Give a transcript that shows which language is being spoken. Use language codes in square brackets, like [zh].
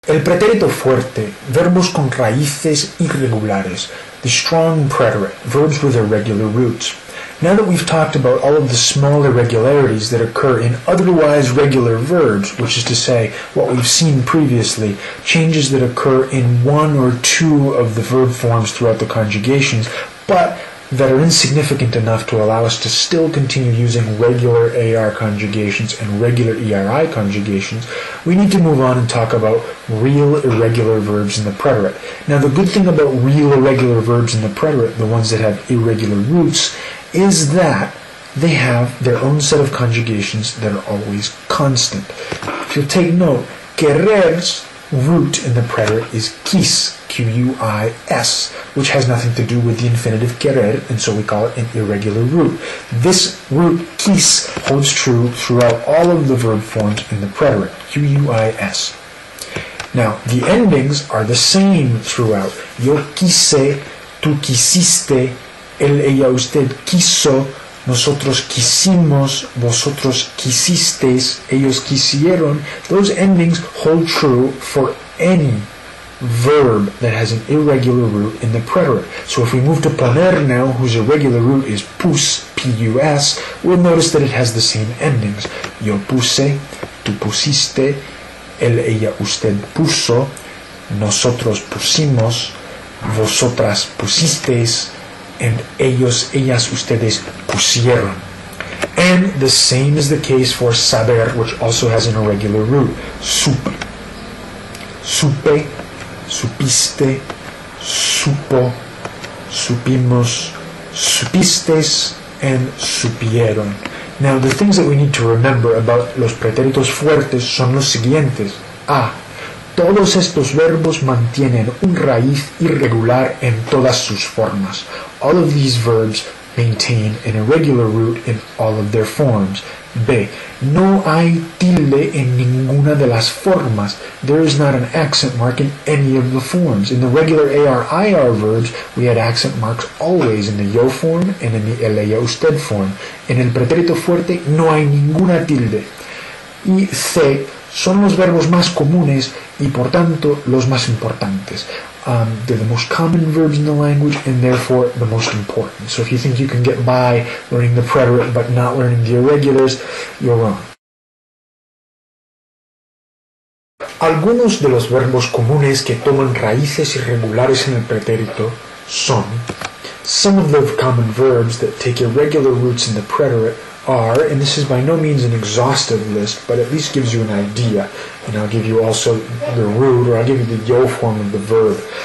[es] El pretérito fuerte, verbos con raíces irregulares. [en] The strong preterit, verbs with irregular roots. Now that we've talked about all of the small irregularities that occur in otherwise regular verbs, which is to say, what we've seen previously, changes that occur in one or two of the verb forms throughout the conjugations, but that are insignificant enough to allow us to still continue using regular AR conjugations and regular ERI conjugations, we need to move on and talk about real irregular verbs in the preterit. Now, the good thing about real irregular verbs in the preterit, the ones that have irregular roots, is that they have their own set of conjugations that are always constant. If you'll take note, querer's root in the preterit is quis, Q-U-I-S, which has nothing to do with the infinitive querer, and so we call it an irregular root. This root, quis, holds true throughout all of the verb forms in the preterit, Q-U-I-S. Now, the endings are the same throughout. [es] Yo quise, tú quisiste, él, ella, usted quiso, nosotros quisimos, vosotros quisisteis, ellos quisieron. [en] Those endings hold true for any verb that has an irregular root in the preterit. So if we move to poner now, whose irregular root is pus, P-U-S, we'll notice that it has the same endings. [es] Yo puse, tú pusiste, él, ella, usted puso, nosotros pusimos, vosotras pusisteis, and ellos, ellas, ustedes pusieron. [en] And the same is the case for saber, which also has an irregular root. [es] Supe, supe, supiste, supo, supimos, supistes, and supieron. [en] Now, the things that we need to remember about [es] los pretéritos fuertes son los siguientes. A. Todos estos verbos mantienen un raíz irregular en todas sus formas. [en] All of these verbs maintain an irregular root in all of their forms. [es] B. No hay tilde en ninguna de las formas. [en] There is not an accent mark in any of the forms. In the regular AR-IR verbs, we had accent marks always in the yo form and in the él, ella, usted form. [es] En el pretérito fuerte no hay ninguna tilde. Y C. Son los verbos más comunes y por tanto los más importantes. [en] They're the most common verbs in the language and therefore the most important. So if you think you can get by learning the preterit but not learning the irregulars, you're wrong. [es] Algunos de los verbos comunes que toman raíces irregulares en el pretérito son: [en] some of the common verbs that take irregular roots in the preterit are, and this is by no means an exhaustive list, but at least gives you an idea, and I'll give you also the root, or I'll give you the yo form of the verb.